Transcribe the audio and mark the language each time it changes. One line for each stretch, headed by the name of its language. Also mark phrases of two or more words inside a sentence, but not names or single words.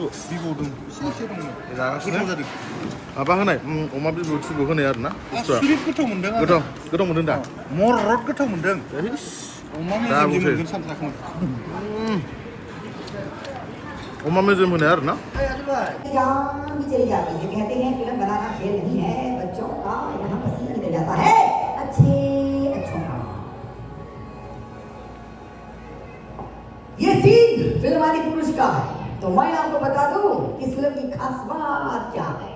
Bodo: दं एसे दङ जागासिनो जादों माबा होनाय अमा बिबु थिबु होनाय आरो ना बुस्थुआ बिराद गोथाव मोनदों गोथाव मोनदों दा मरद गोथाव मोनदों अमा मेजेम मोनगोन सानजाखौ अमा मेजेम होनाय आरो ना
Hindi: जान भी चली जाती है कहते हैं फिल्म बनाना खेल नहीं है बच्चों का यहाँ पसीना निकल जाता है अच्छे अच्छों का ये सीन फिल्म आदि पुरुष का है तो मैं आपको बता दूं इस फिल्म की खास बात क्या है